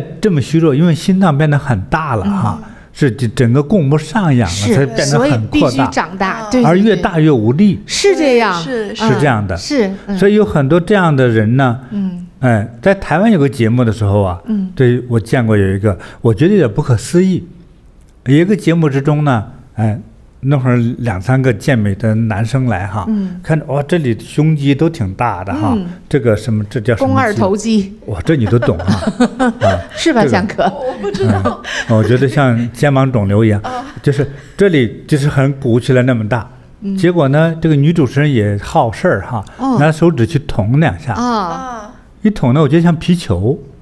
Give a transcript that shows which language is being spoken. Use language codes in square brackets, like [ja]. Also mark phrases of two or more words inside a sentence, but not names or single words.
[zh] 這麼虛弱，因為心臟變得很大了哈，是整個供不上氧了，才變得很擴大，所以必須長大，而越大越無力，是這樣，是這樣的，是，所以有很多這樣的人呢，在台灣有個節目的時候啊，對，我見過有一個，我覺得有點不可思議，有一個節目之中呢，那會兒2、3個健美的男生來哈，看哇，這裡胸肌都挺大的哈，這個什麼，這叫什麼？肱二頭肌。哇，這你都懂啊？是吧，江哥？我不知道。我覺得像肩膀腫瘤一樣，就是這裡就是很鼓起來那麼大，結果呢，這個女主持人也好事兒哈，拿手指去捅2下，一捅呢，我覺得像皮球。